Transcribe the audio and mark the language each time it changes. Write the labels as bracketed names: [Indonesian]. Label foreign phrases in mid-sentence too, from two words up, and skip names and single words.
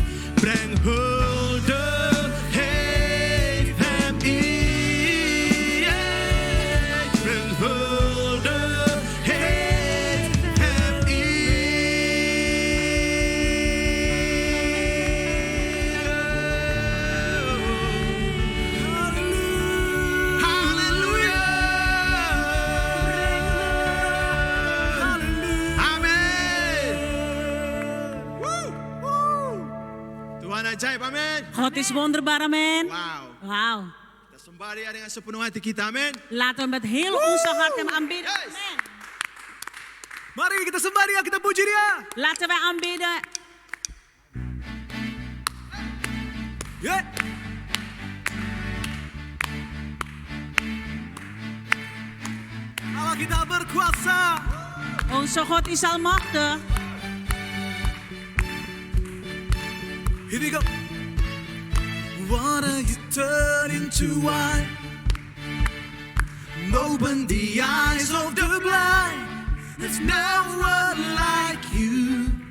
[Dutch] Breng hulde, geef hem in. Breng hulde, geef hem in. Halleluja. Amen. [Indonesian] Tuhan ajaib, amin. [Dutch] God is wonderbaar, amen. Wauw. Wauw. [Indonesian] Kita sembah Dia dengan sepenuh hati kita, amin. [Dutch] Laten we met heel onze hart hem aanbidden. Yes. Amen. [Indonesian] Mari kita sembah Dia, kita puji Dia. [Dutch] Laten wij aanbidden. Yeah. [Indonesian] Allah kita berkuasa. [Dutch] Onze God is almachtig. [English] Here we go. Water you turn into wine. Open the eyes of the blind. There's no one like you.